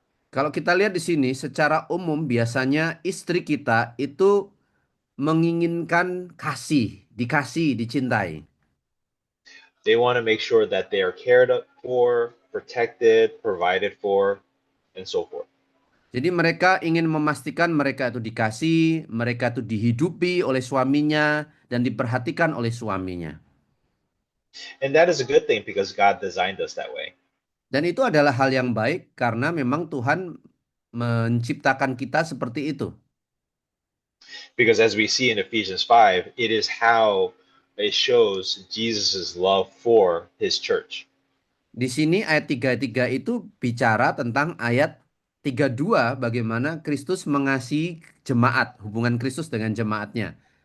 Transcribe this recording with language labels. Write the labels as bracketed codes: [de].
[id] Kalau kita lihat di sini, secara umum biasanya istri kita itu menginginkan kasih, dikasih, dicintai. [en] They want to make sure that they are cared for, protected, provided for, and so forth. [id] Jadi mereka ingin memastikan mereka itu dikasih, mereka itu dihidupi oleh suaminya, dan diperhatikan oleh suaminya. [en] And that is a good thing because God designed us that way. [id] Dan itu adalah hal yang baik karena memang Tuhan menciptakan kita seperti itu. [en] Because as we see in Ephesians 5, it is how it shows Jesus' love for his church. [id] Di sini ayat 33 itu bicara tentang ayat 32 bagaimana Kristus mengasihi jemaat, hubungan Kristus dengan jemaatnya.